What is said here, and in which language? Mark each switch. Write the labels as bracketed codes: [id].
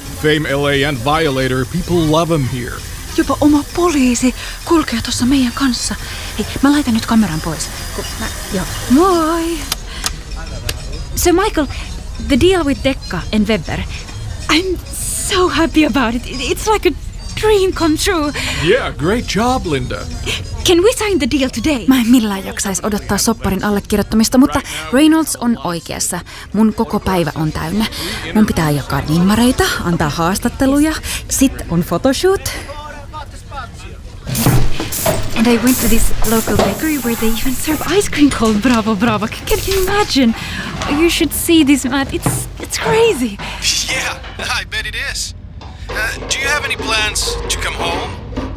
[en] Fame LA and Violator, people love him here. [fi] Jopa oma poliisi kulkee tossa meidän kanssa. Hei, mä laitan nyt kameran pois. Moi! [en] So Michael, the deal with Dekka and Webber. I'm so happy about it. It's like a dream come true. Yeah, great job, Linda. Can we sign the deal today? [fi] Mä en millään jaksaisi odottaa sopparin allekirjoittamista, mutta Reynolds on oikeassa. Mun koko päivä on täynnä. Mun pitää jakaa nimmareita, antaa haastatteluja. Sit on photoshoot. [en] And I went to this local bakery where they even serve ice cream called Bravo Bravo. Can you imagine? You should see this map. It's crazy. Yeah, I bet it is. Do you have any plans to come home?